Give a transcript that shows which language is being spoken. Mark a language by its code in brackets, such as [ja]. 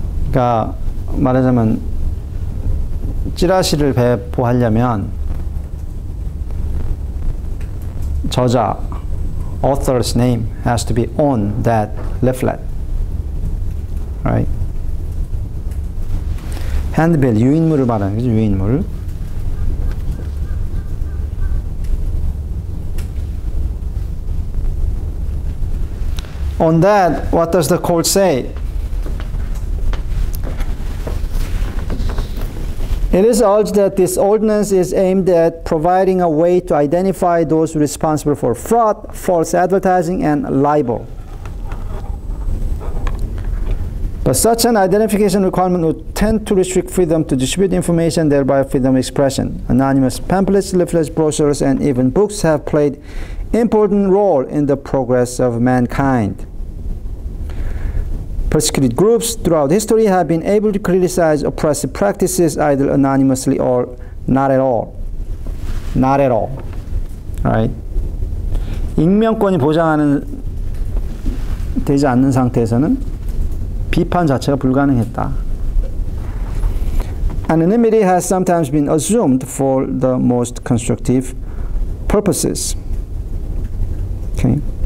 [ko] 그러니까 말하자면 찌라시를 배포하려면 저자, [en] author's name has to be on that leaflet, right? [ko] 핸드빌, 유인물을 말하는 거죠, 유인물. [en] On that, what does the court say? It is urged that this ordinance is aimed at providing a way to identify those responsible for fraud, false advertising, and libel. But such an identification requirement would tend to restrict freedom to distribute information, thereby freedom of expression. Anonymous pamphlets, leaflets, brochures, and even books have played important role in the progress of mankind. Persecuted groups throughout history have been able to criticize oppressive practices either anonymously or not at all. Not at all. Right? [ko] 익명권이 되지 않는 상태에서는 비판 자체가 불가능했다. [en] Anonymity has sometimes been assumed for the most constructive purposes. Okay.